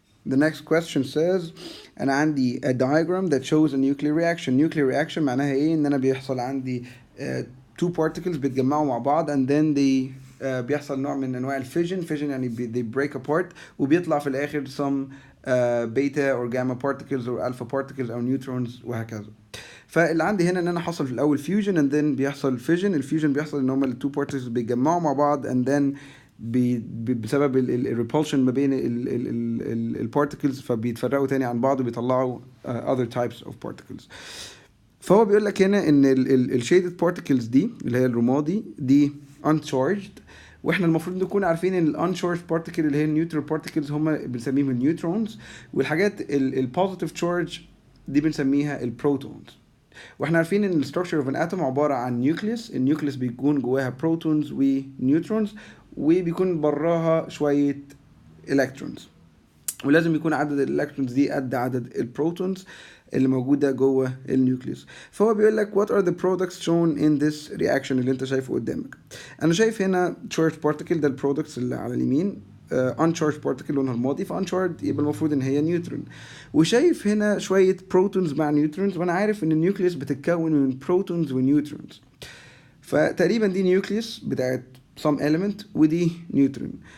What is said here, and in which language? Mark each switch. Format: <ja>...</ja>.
<en>The next question says</en> <ar>أنا عندي</ar> <en>a diagram that shows a nuclear reaction.</en> <ar>Nuclear reaction معناها إيه؟ إن أنا بيحصل عندي</ar> <en>two particles</en> <ar>بيتجمعوا مع بعض</ar> <en>and then they</en> <ar>بيحصل نوع من أنواع الفيجن.</ar> <en>fission</en> <ar>يعني</ar> <en>they break apart</en> <ar>وبيطلع في الآخر</ar> <en>some beta or gamma particles or alpha particles</en> <ar>أو</ar> <en>neutrons</en> <ar>وهكذا. فاللي عندي هنا ان انا حصل في الاول فيوجن</ar> <en>and then</en> <ar>بيحصل فيجن. الفيوجن بيحصل ان هما التو بارتكلز بيتجمعوا مع بعض</ar> <en>and then</en> <ar>بسبب الريبولشن ما بين البارتكلز فبيتفرقوا تاني عن بعض وبيطلعوا</ar> <en>other types of particles.</en> <ar>فهو بيقول لك هنا ان الشيدد بارتكلز دي اللي هي الرمادي دي uncharged، واحنا المفروض نكون عارفين ان الانشارج بارتكل اللي هي النيوترال بارتكلز هم بنسميهم النيوترونز، والحاجات البوزيتيف تشارج دي بنسميها البروتونز. واحنا عارفين ان الستراكشر اوف ان اتوم عباره عن نيوكليوس. النيوكليوس بيكون جواها بروتونز ونيوترونز وبيكون براها شويه الكترونز، ولازم يكون عدد الالكترونز دي قد عدد البروتونز اللي موجوده جوه النيوكليوس. فهو بيقول لك</ar> <en>what are the products shown in this reaction</en> <ar>اللي انت شايفه قدامك. انا شايف هنا</ar> <en>charged particle</en> <ar>ده البرودكتس اللي على اليمين،</ar> <en>uncharged particle</en> <ar>لونها رمادي، فuncharged يبقى المفروض ان هي نيوترون. وشايف هنا شويه بروتونز مع نيوترونز، وانا عارف ان النيوكليوس بتتكون من بروتونز ونيوترونز، فتقريبا دي نيوكليوس بتاعت</ar> <en>some element</en> <ar>ودي نيوترون.</ar>